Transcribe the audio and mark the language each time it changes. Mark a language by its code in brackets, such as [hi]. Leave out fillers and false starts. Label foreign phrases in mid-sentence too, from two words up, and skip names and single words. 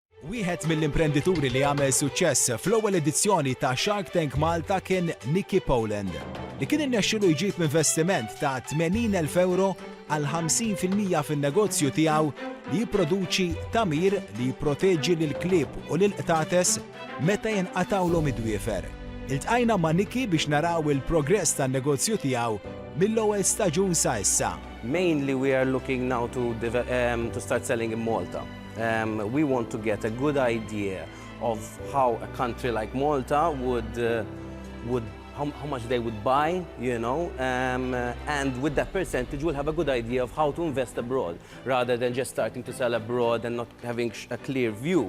[mt] Wieħed mill-imprendituri li għamel suċċess fl-ewwel edizzjoni ta' Shark Tank Malta kien Nicky Poland, li kien innexxielu jġib investiment ta' 80,000 euro għal 50% fin-negozju tiegħu li jipproduċi tamir li jipproteġġi lill-klieb u lill-qtates meta jinqatawlhom id-dwiefer. Iltqajna ma' Nicky biex naraw il-progress tan-negozju tiegħu mill-ewwel staġun sa issa. [en] Mainly we are looking now to start selling in Malta. We want to get a good idea of how a country like Malta how much they would buy, you know, and with that percentage we'll have a good idea of how to invest abroad, rather than just starting to sell abroad and not having a clear view.